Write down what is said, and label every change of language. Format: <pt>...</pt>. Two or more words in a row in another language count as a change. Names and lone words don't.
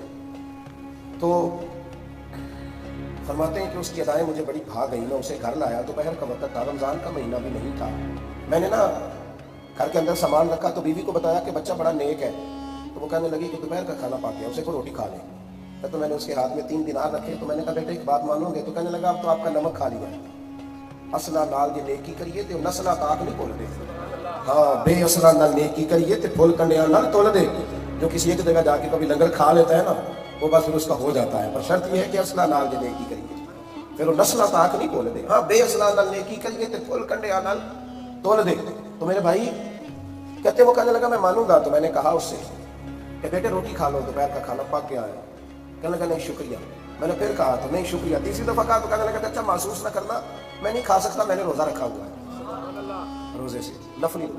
<ur>تو فرماتے ہیں کہ اس کی ادائیں مجھے بڑی بھا گئی، میں اسے گھر لایا، دوپہر کا وقت تھا، رمضان کا مہینہ بھی نہیں تھا، میں نے نا گھر کے اندر سامان رکھا تو بیوی کو بتایا کہ بچہ بڑا نیک ہے، تو وہ کہنے لگی کہ دوپہر کا کھانا پا گیا، اسے کو روٹی کھا لے۔ تو میں نے اس کے ہاتھ میں 3 دینار رکھے، تو میں نے کہا بیٹے ایک بات مانو گے؟ تو کہنے لگا اب تو آپ کا نمک کھا لیا،</ur> <pa>اصلہ نال یہ نیکی کریے تے نسلہ تاک نہیں بول دے، ہاں بے اصلہ نال نیکی کریے تے پھول کنڈیاں نال تول دے۔</pa> <ur>جو کسی ایک جگہ جا کے کبھی لنگر کھا لیتا ہے نا وہ بس پھر اس کا ہو جاتا ہے، پر شرط یہ ہے کہ</ur> <pa>اصلہ نال یہ نیکی کریے،</pa> <ur>پھر وہ</ur> <pa>نسلہ تاک نہیں بول دے، ہاں بے اصلہ نال نیکی کریے تے پھول کنڈیاں نال تول دے۔</pa> <ur>تو میرے بھائی کہتے وہ کہنے لگا میں مانوں گا، تو میں نے کہا اس سے کہ بیٹے روٹی کھا لو، دوپہر کا کھانا پک گیا ہے۔ کہنے لگا نہیں شکریہ۔ میں نے پھر کہا تو نہیں شکریہ، تیسری دفعہ کہا تو کہنے لگا اچھا محسوس نہ کرنا، میں نہیں کھا سکتا، میں نے روزہ رکھا ہوا ہے، روزے سے نفلی روزہ۔</ur>